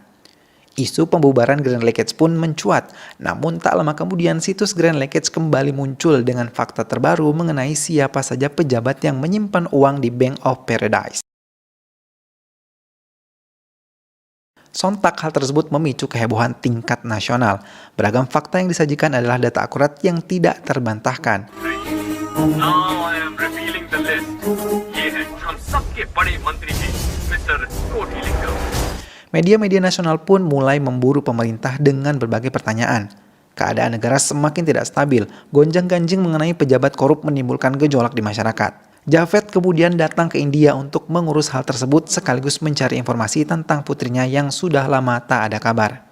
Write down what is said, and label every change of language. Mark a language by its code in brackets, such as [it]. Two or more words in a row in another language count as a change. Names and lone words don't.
[id] Isu pembubaran Grand Leakage pun mencuat, namun tak lama kemudian situs Grand Leakage kembali muncul dengan fakta terbaru mengenai siapa saja pejabat yang menyimpan uang di Bank of Paradise. Sontak hal tersebut memicu kehebohan tingkat nasional. Beragam fakta yang disajikan adalah data akurat yang tidak terbantahkan. [en] Now I am revealing the list. [hi] ये है हम सबके बड़े मंत्री जी, मिस्टर कोटी लिंगम. [id] Media-media nasional pun mulai memburu pemerintah dengan berbagai pertanyaan. Keadaan negara semakin tidak stabil, gonjang-ganjing mengenai pejabat korup menimbulkan gejolak di masyarakat. Javed kemudian datang ke India untuk mengurus hal tersebut sekaligus mencari informasi tentang putrinya yang sudah lama tak ada kabar.